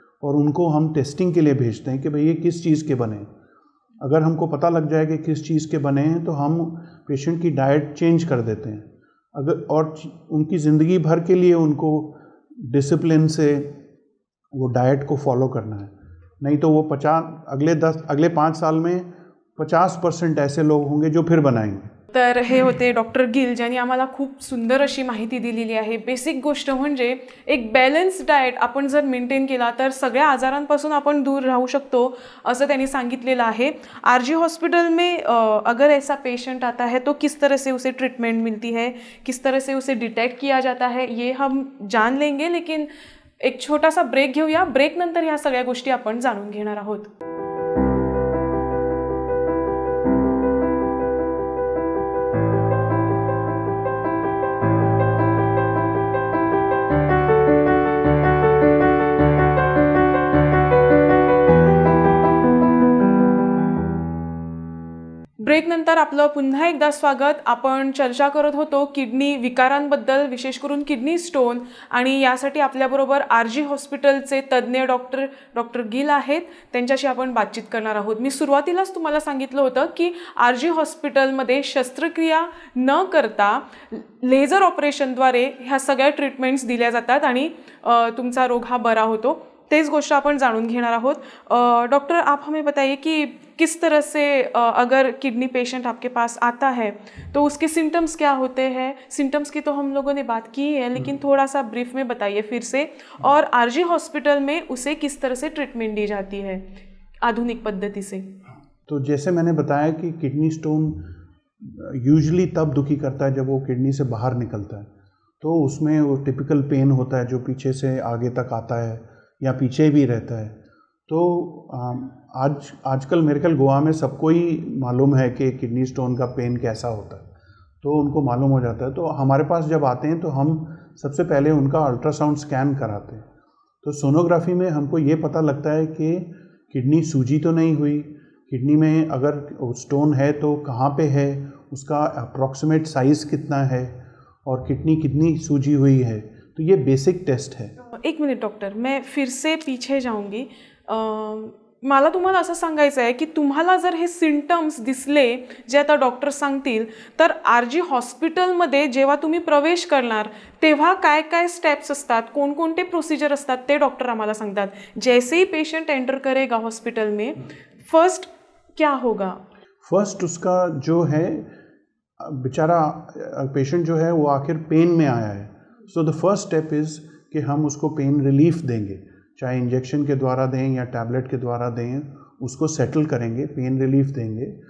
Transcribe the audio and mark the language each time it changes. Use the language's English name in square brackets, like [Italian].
[Hindi] और उनको हम टेस्टिंग के लिए भेजते हैं कि भाई ये किस चीज़ के बने। अगर हमको पता लग जाए कि किस चीज़ के बने हैं तो हम पेशेंट की डाइट चेंज कर देते हैं। अगर और उनकी ज़िंदगी भर के लिए उनको डिसिप्लिन से वो डाइट को फॉलो करना है, नहीं तो वो अगले 5 साल में 50% ऐसे लोग होंगे जो फिर बनाएंगे। [Marathi] तर हे होते डॉक्टर गिल, ज्यांनी आम्हाला खूप सुंदर अशी माहिती दिलेली आहे। बेसिक गोष्ट म्हणजे एक बॅलन्स डाएट आपण जर मेंटेन केला तर सगळ्या आजारांपासून आपण दूर राहू शकतो असं त्यांनी सांगितलेलं आहे। [Hindi] आरजी हॉस्पिटल में अगर ऐसा पेशेंट आता है तो किस तरह से उसे ट्रीटमेंट मिलती है, किस तरह से उसे डिटेक्ट किया जाता है, ये हम जान लेंगे। [Marathi] लेकिन एक छोटासा ब्रेक घेऊया, ब्रेक नंतर ह्या सगळ्या गोष्टी आपण जाणून घेणार आहोत। ब्रेक नंतर आपलं पुन्हा एकदा स्वागत। आपण चर्चा करत होतो किडनी विकारांबद्दल, विशेष करून किडनी स्टोन, आणि यासाठी आपल्याबरोबर आरजी हॉस्पिटलचे तज्ज्ञ डॉक्टर गिल आहेत। त्यांच्याशी आपण बातचीत करणार आहोत। मी सुरुवातीलाच तुम्हाला सांगितलं होतं की आरजी हॉस्पिटलमध्ये शस्त्रक्रिया न करता लेझर ऑपरेशनद्वारे ह्या सगळ्या ट्रीटमेंट्स दिल्या जातात आणि तुमचा रोग हा बरा होतो। तेज गोष्ट अपन जाणून घेणार आहोत। [Hindi] डॉक्टर, आप हमें बताइए कि किस तरह से अगर किडनी पेशेंट आपके पास आता है तो उसके सिम्टम्स क्या होते हैं। सिम्टम्स की तो हम लोगों ने बात की है, लेकिन थोड़ा सा ब्रीफ में बताइए फिर से, और आरजी हॉस्पिटल में उसे किस तरह से ट्रीटमेंट दी जाती है आधुनिक पद्धति से। तो जैसे मैंने बताया कि किडनी स्टोन यूजुअली तब दुखी करता है जब वो किडनी से बाहर निकलता है, तो उसमें वो टिपिकल पेन होता है जो पीछे से आगे तक आता है या पीछे भी रहता है। तो आजकल मेरे ख्याल गोवा में सबको ही मालूम है कि किडनी स्टोन का पेन कैसा होता है, तो उनको मालूम हो जाता है। तो हमारे पास जब आते हैं तो हम सबसे पहले उनका अल्ट्रासाउंड स्कैन कराते हैं। तो सोनोग्राफी में हमको ये पता लगता है कि किडनी सूजी तो नहीं हुई, किडनी में अगर स्टोन है तो कहाँ पे है, उसका अप्रॉक्सीमेट साइज़ कितना है और किडनी कितनी सूजी हुई है। तो ये बेसिक टेस्ट है। एक मिनिट डॉक्टर, मैं फिर से पीछे जाऊंगी। [Marathi] मला तुम्हाला असं सांगायचं आहे की तुम्हाला जर हे सिम्टम्स दिसले जे आता डॉक्टर सांगतील, तर आरजी हॉस्पिटलमध्ये जेव्हा तुम्ही प्रवेश करणार तेव्हा काय काय स्टेप्स असतात, कोणकोणते प्रोसिजर असतात ते डॉक्टर आम्हाला सांगतात। [Hindi] जैसे ही पेशेंट एंटर करेगा हॉस्पिटल में, फर्स्ट क्या होगा? फर्स्ट उसका जो है बेचारा पेशेंट जो है वो आखिर पेन में आया है, [English] so the first step is [Hindi] कि हम उसको पेन रिलीफ देंगे, चाहे इंजेक्शन के द्वारा दें या टैबलेट के द्वारा दें, उसको सेटल करेंगे, पेन रिलीफ देंगे।